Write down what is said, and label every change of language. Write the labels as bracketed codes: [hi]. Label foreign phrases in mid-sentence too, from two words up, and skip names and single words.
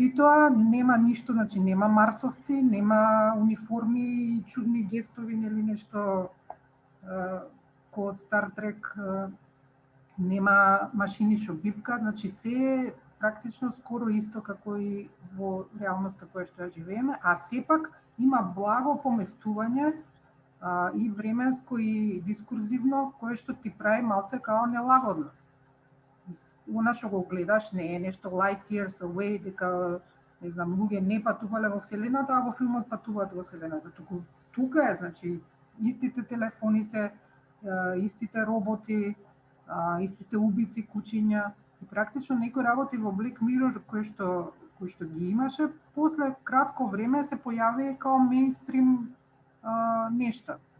[mk] при тоа нема ништо, значи нема марсовци, нема униформи, чудни гестови или нешто ко од Стар Трек, нема машини што бипкаат, значи се е практично скоро исто како и во реалноста која што ја живееме, а сепак има благо поместување и временско и дискурзивно, кое што ти прави малце као нелагодно. Она што го гледаш не е нешто [en] light years away, [mk] дека не знам, луѓе не патувале во вселената, а во филмот патуваат во вселената. Тука е, значи, истите телефони се, истите роботи, истите убици, кучиња, и практично некои работи во Black Mirror кои што ги имаше, после кратко време се појави као мејнстрим нешта.